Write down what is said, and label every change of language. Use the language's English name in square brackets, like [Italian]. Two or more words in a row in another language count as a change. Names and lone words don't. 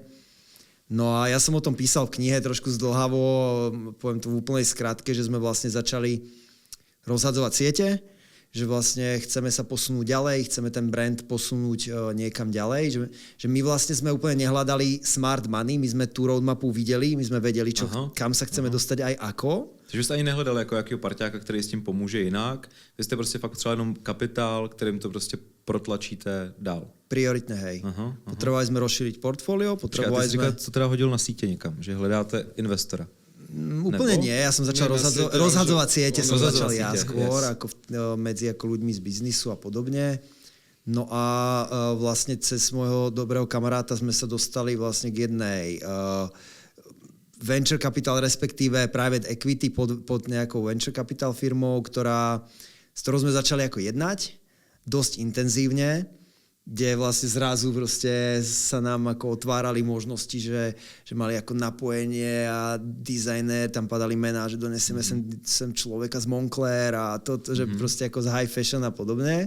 [Slovak] No a ja som o tom písal v knihe trošku zdĺhavo, poviem to v úplnej skratke, že sme vlastne začali rozhadzovať siete, že vlastne chceme sa posunúť ďalej, chceme ten brand posunúť niekam ďalej, že my vlastne sme úplne nehľadali [English] smart money, [Slovak] my sme tú roadmapu videli, my sme vedeli, kam sa chceme dostať aj ako. [Czech] Takže jste ani nehledali jako jakýho parťáka, který s tím pomůže jinak. Vy jste prostě fakt třeba jenom kapitál, kterým to prostě protlačíte dál. [Slovak] Prioritne, hej. Potrebovali sme rozšíriť portfólio, potrebovali sme... [Czech] Co teda hodil na sítě někam, že hledáte investora? [Slovak] Úplne nie, ja som začal rozhadzovať siete, som začal ja skôr, ako medzi ako ľuďmi z biznisu a podobne. No a vlastne cez môjho dobrého kamaráta sme sa dostali vlastne k jednej [English] venture capital, [Slovak] respektíve [English] private equity [Slovak] pod nejakou [English] venture capital [Slovak] firmou, s ktorou sme začali ako jednať dosť intenzívne, kde vlastne zrazu proste sa nám ako otvárali možnosti, že mali ako napojenie a dizajner, tam padali mená, že donesieme sem človeka z Moncler a že proste ako z [English] high fashion [Slovak] a podobne.